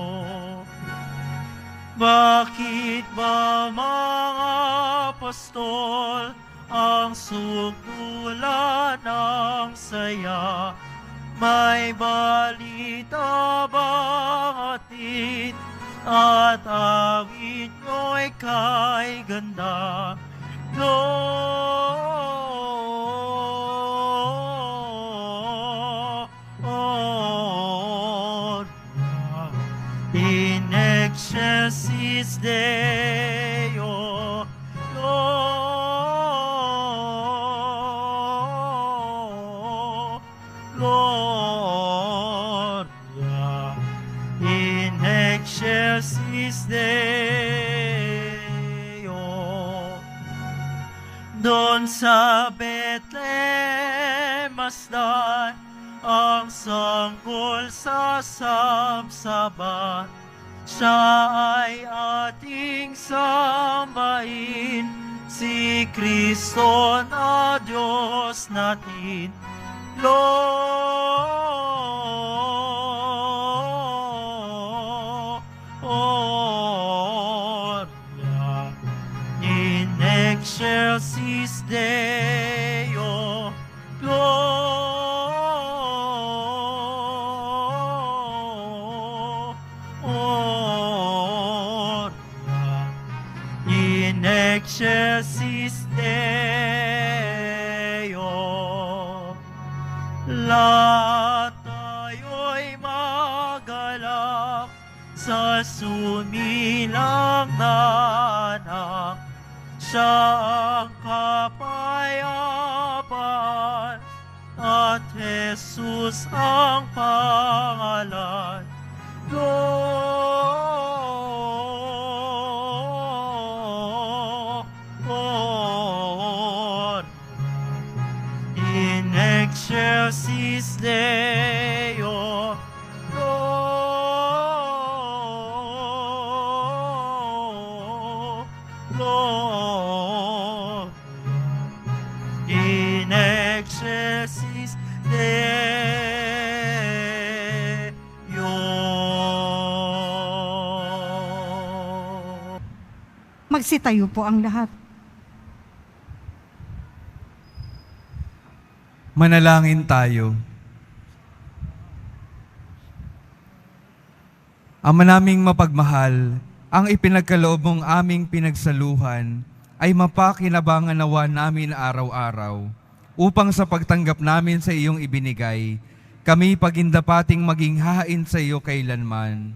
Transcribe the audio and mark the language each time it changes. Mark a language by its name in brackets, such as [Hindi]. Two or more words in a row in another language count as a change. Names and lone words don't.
[Filipino] Bakit ba mga apostol ang sugdulan ng saya? May balita bang atid at awit nyo'y kay ganda? [Latin] Gloria in excelsis Deo, Gloria in excelsis Deo. [Filipino] Doon sa Bethlehem masdan ang sanggol sa sabsaban, siya ay ating sambahin, si Kristo na Diyos natin. [Latin] Gloria in excelsis Deo, Gloria in excelsis Deo. [Filipino] Lahat tayo'y magalak sa sumilang na anak, siya ang kapayapaan at Jesus ang pangalan. [Latin] Gloria in excelsis Deo, Gloria in excelsis Deo. [Filipino] Magsitayo po ang lahat. Manalangin tayo. Ama naming mapagmahal, ang ipinagkaloob mong aming pinagsaluhan ay mapakinabangan nawa namin araw-araw upang sa pagtanggap namin sa iyong ibinigay, kami pagindapating maging hain sa iyo kailanman.